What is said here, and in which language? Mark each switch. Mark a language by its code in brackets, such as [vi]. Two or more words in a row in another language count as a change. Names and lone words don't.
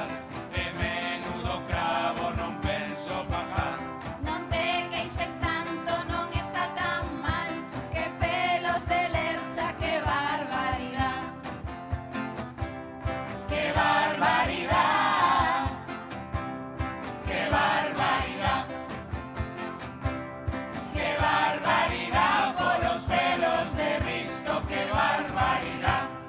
[gl] De menudo cravo non penso pagar. Non te queixes tanto, non está tan mal. Que pelos de lercha, [es] que barbaridad. Que barbaridad. Que barbaridad. Que barbaridad por los pelos de Risto, que barbaridad.